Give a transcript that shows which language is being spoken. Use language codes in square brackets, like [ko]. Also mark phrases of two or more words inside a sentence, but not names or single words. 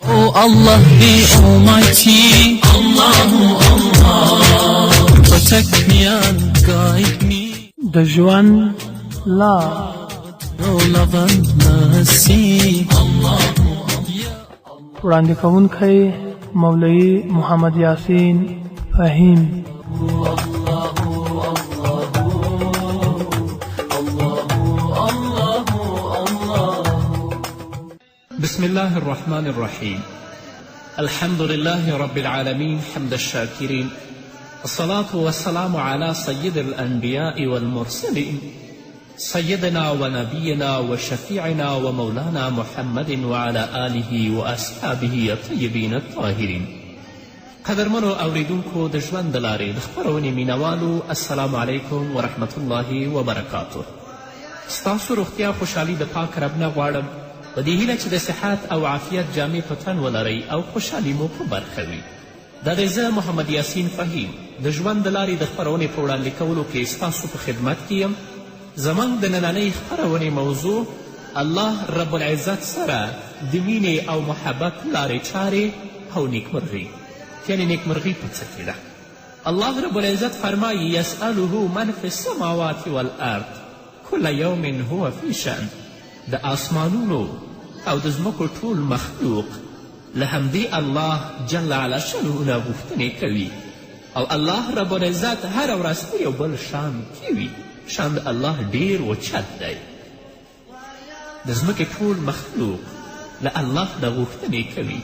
[en] Allah the Almighty, Allahu Allah, protect me and guide me. [ps] د ژوند لار [en] Your love and mercy, Allahu [ps] وړاندې کوونکی مولوي محمد یاسین فهیم. [ar] بسم الله الرحمن الرحيم. الحمد لله رب العالمين حمد الشاكرين، الصلاة والسلام على سيد الأنبياء والمرسلين سيدنا ونبينا وشفيعنا ومولانا محمد وعلى آله وأصحابه الطيبين الطاهرين. [ps] قدرمنو اوریدونکو د ژوند د لارې د خپرونې مینوالو، [ar] السلام علیکم ورحمة الله وبرکاته. [ps] ستاسو روغتیا خوشحالي د پاک رب نه غواړم، په دې هیله چې د صحت او عافیت جامې په تن ولرئ او خوشحالي مو په برخه وي. دا دی زه محمد یاسین فهیم د ژوند د لارې د خپرونې په وړاندې کولو کې ستاسو په خدمت کې یم. زموږ د نننۍ خپرونې موضوع الله رب العزت سره د مینې او محبت لارې چارې او نیکمرغي، یعنې نیکمرغي په څه کې ده. الله رب العزت فرمایي [ar] یسأله من فی السماوات والارض کل یوم هو فی شأن. [ps] د آسمانونو او د ځمکو ټول مخلوق له همدې الله جل علا شانه نه غوښتنې کوي، او الله رب العزت هره ورځ په یو بل شان کې وي. شان د الله ډیر اوچت دی. د ځمکې ټول مخلوق له الله نه غوښتنې کوي.